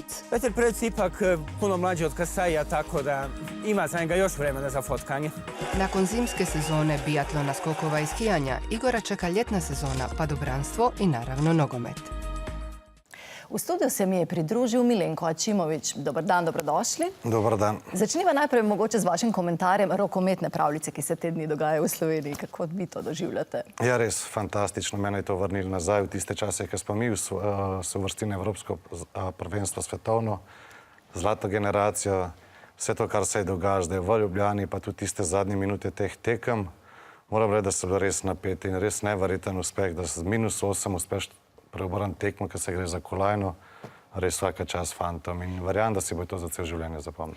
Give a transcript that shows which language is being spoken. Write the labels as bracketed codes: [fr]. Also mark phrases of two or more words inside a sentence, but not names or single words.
[hr] Petar Prevc je ipak puno mlađi od Kasaija, tako da ima za njega još vremena za fotkanje. Nakon zimske sezone biatlona, skokova i skijanja, Igora čeka ljetna sezona, padobranstvo i naravno nogomet. U studiju se mi je pridružil Milenko Ačimović. Dobar dan, dobrodošli. Dobar dan. [sl] Začniva najprej mogoče z vašim komentarjem rokometne pravljice, ki se te dni dogajajo v Sloveniji. Kako vi to doživljate? Ja, res fantastično. Mene je to vrnilo nazaj v tiste čase, ko smo mi se uvrstili na Evropsko prvenstvo svetovno. Zlata generacija, vse to, kar se je dogajalo zdaj v Ljubljani, pa tudi tiste zadnje minute teh tekem, moram reči, da so bili res napeti in res neverjeten uspeh, da z -8 uspeš preobrniti tekmo, ker se gre za kolajno, res vsaka čast fantom in verjamem, da si bo to za cel življenje zapomnil.